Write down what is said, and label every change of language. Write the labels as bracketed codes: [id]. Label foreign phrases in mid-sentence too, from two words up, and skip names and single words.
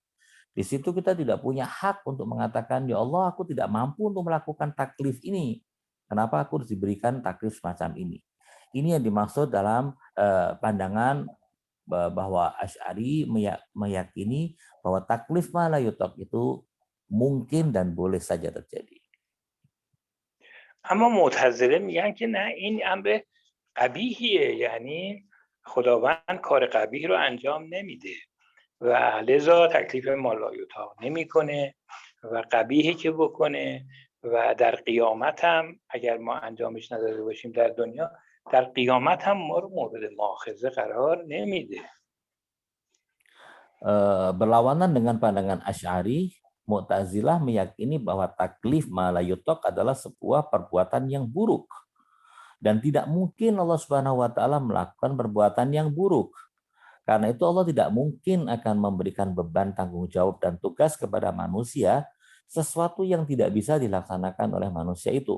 [id] Di situ kita tidak punya hak untuk mengatakan, ya Allah, aku tidak mampu untuk melakukan taklif ini. Kenapa aku harus diberikan taklif semacam ini? Ini yang dimaksud dalam pandangan bahwa Asy'ari meyakini bahwa taklif [ar] ما لا يطاق [id] itu mungkin dan boleh saja terjadi. [fa] اما معتزله میگن که نه، این امر قبیحیه، یعنی خداوند کار قبیح رو انجام نمیده و لذا تکلیف مالایوتا نمیکنه و قبیحی که بکنه و در قیامت هم اگر ما انجامش نداده باشیم در دنیا، در قیامت هم ما رو مورد مؤاخذه قرار نمیده. [id] Berlawanan dengan pandangan Asy'ari, Mu'tazilah meyakini bahwa taklif [ar] ما لا يطاق [id] adalah sebuah perbuatan yang buruk dan tidak mungkin Allah [ar] سبحانه وتعالى [id] melakukan perbuatan yang buruk. Karena itu Allah tidak mungkin akan memberikan beban tanggung jawab dan tugas kepada manusia sesuatu yang tidak bisa dilaksanakan oleh manusia itu.